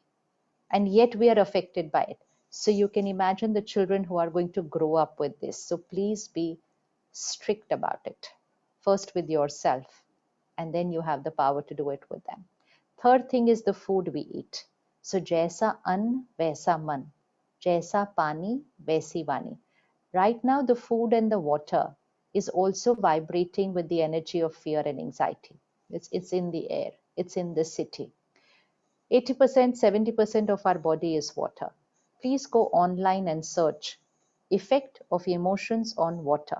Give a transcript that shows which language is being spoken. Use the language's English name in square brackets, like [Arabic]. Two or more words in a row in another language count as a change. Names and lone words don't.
[English] And yet we are affected by it. So you can imagine the children who are going to grow up with this. So please be strict about it. First with yourself, and then you have the power to do it with them. Third thing is the food we eat. [Hindi] So जैसा अन्न वैसा मन, जैसा पानी वैसी वाणी. [English] Right now the food and the water is also vibrating with the energy of fear and anxiety. It's in the air, it's in the city. 80%, 70% of our body is water. Please go online and search effect of emotions on water.